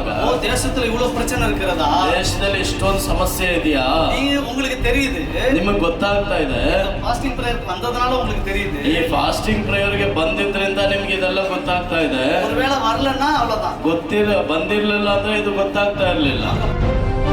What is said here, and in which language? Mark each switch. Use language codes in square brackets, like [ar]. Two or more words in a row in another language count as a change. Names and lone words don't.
[ta] தேசத்துல இவ்வளவு பிரச்சனை இருக்கிறதா, [kn] ದೇಶದಲ್ಲಿ ಇಷ್ಟೊಂದು ಸಮಸ್ಯೆ ಇದೆಯಾ [ta] உங்களுக்கு தெரியுது. [kn] ನಿಮಗೆ ಗೊತ್ತಾಗ್ತಾ ಇದೆ. [en] fasting prayer [ta] வந்ததனால உங்களுக்கு தெரியுது. [kn] ಈ [en] fasting prayerಗೆ [kn] ಬಂದಿದ್ರಿಂದ ನಿಮ್ಗೆ ಇದೆಲ್ಲ ಗೊತ್ತಾಗ್ತಾ ಇದೆ. [ta] ஒருவேளை வரலன்னா அவ்வளவுதான். [kn] ಬಂದಿರ್ಲಿಲ್ಲ ಅಂದ್ರೆ ಇದು ಗೊತ್ತಾಗ್ತಾ ಇರ್ಲಿಲ್ಲ.